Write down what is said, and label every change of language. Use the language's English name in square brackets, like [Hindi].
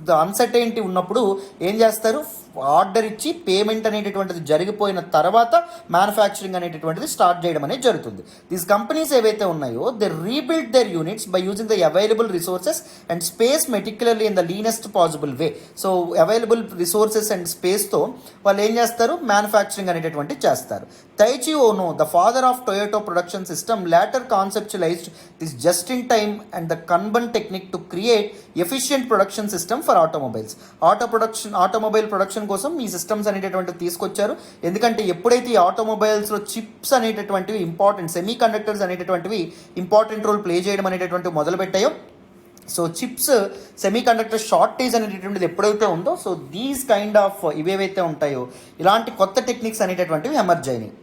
[Telugu] Uncertainty ఉన్నప్పుడు ఏం చేస్తారు, ఆర్డర్ ఇచ్చి పేమెంట్ అనేటటువంటిది జరిగిపోయిన తర్వాత మ్యానుఫ్యాక్చరింగ్ అనేటటువంటిది స్టార్ట్ చేయడం అనేది జరుగుతుంది. [English] these companies [Telugu] ఏవైతే ఉన్నాయో [English] They rebuild their units by using the available resources and space meticulously in the leanest possible way. [Telugu] So available resources and స్పేస్తో వాళ్ళు ఏం చేస్తారు, మ్యానుఫ్యాక్చరింగ్ అనేటటువంటిది చేస్తారు. [English] Taiichi Ohno, the father of Toyota production system, later conceptualized this just-in-time and the Kanban technique to create efficient production system for automobiles. [Telugu] Automobile production కోసం ఈ systems అనేటటువంటివి తీసుకొచ్చారు. ఎందుకంటే ఎప్పుడైతే ఈ ఆటోమొబైల్స్లో చిప్స్ అనేటటువంటివి ఇంపార్టెంట్, సెమీ కండక్టర్స్ అనేటటువంటివి ఇంపార్టెంట్ రోల్ ప్లే చేయడం అనేటటువంటివి మొదలుపెట్టాయో so chips semi conductor shortage అనేటటువంటిది ఎప్పుడైతే ఉందో, సో [English] these kind of [Telugu] ఇవేవైతే ఉంటాయో ఇలాంటి కొత్త టెక్నిక్స్ అనేటటువంటివి ఎమర్జ్ అయినాయి.